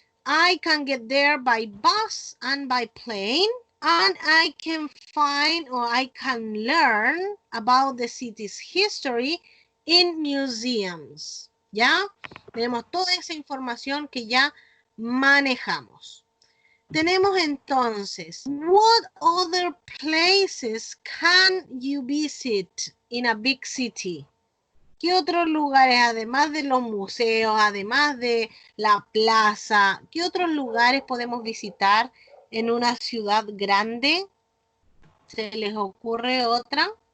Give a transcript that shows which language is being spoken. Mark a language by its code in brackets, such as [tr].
[en] I can get there by bus and by plane, and I can find or I can learn about the city's history in museums. [es] ¿Ya? Tenemos toda esa información que ya manejamos. [en] Tenemos entonces, what other places can you visit in a big city? [es] ¿Qué otros lugares, además de los museos, además de la plaza, qué otros lugares podemos visitar en una ciudad grande? ¿Se les ocurre otra?